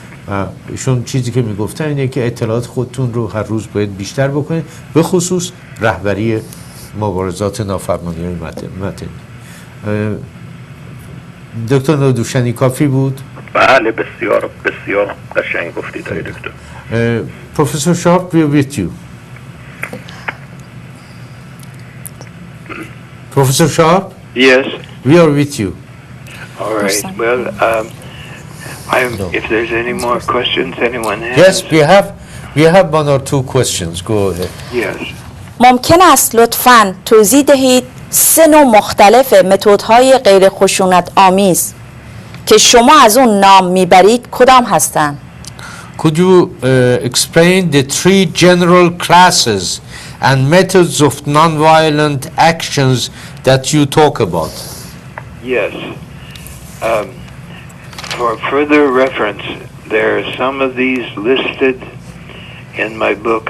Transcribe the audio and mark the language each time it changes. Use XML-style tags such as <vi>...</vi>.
<fa>و ایشون چیزی که میگفتن اینه که اطلاعات خودتون رو هر روز باید بیشتر بکنید، به خصوص رهبری مبارزات نافرمانی مدنی. دکتر نادوشنی کافی بود؟ بله، بسیار بسیار قشنگ گفتید آقای دکتر.</fa> <en>Professor Sharp, we are with you. Professor Sharp? Yes. We are with you. All right. Well, if there's any more questions anyone has. Yes, we have one or two questions. Go ahead. Yes.</en> <fa>ممکن است لطفاً توضیح دهید 3 نوع مختلف متدهای غیر خشونت آمیز که شما از اون نام میبرید کدام هستند؟</fa> <en>Could you explain the 3 general classes and methods of non-violent actions that you talk about? Yes. For further reference, there are some of these listed in my book.</en>